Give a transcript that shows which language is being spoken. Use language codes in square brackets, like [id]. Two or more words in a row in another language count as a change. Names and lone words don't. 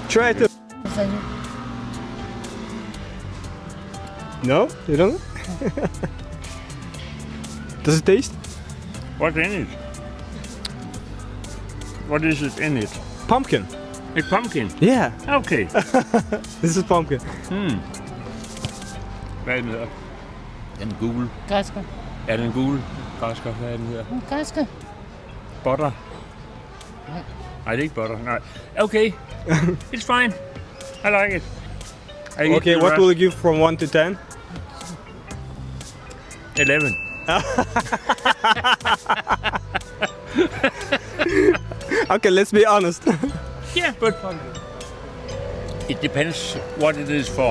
[en] Try it. No? You don't? Does it taste? What's in it? What is it in it? Pumpkin. It's pumpkin? Yeah. Okay. This is pumpkin. [da] Hvad er den hedder? Er den gul? Græsker. Er den gul? Græsker, hvad er den hedder? Græsker. Butter? Nej, det er ikke butter. Nej. [en] Okay. It's fine. I like it. Okay, what will you give from 1 to 10? 11. Okay, let's be honest. Yeah, but it depends what it is for.